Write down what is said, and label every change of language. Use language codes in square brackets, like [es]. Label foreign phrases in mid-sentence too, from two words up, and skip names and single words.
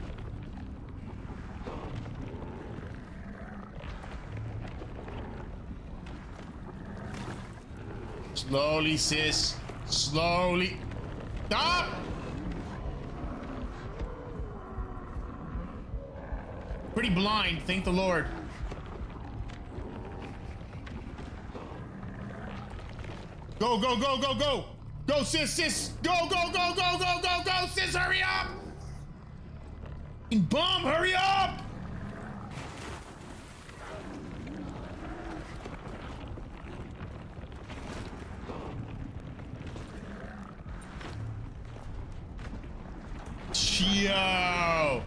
[en] Slowly, sis. Slowly. Stop! Pretty blind, thank the Lord. Go, go, go, go, go! Go, sis, sis! Go, go, go, go, go, go, go, sis, hurry up! Bum, hurry up! Yo!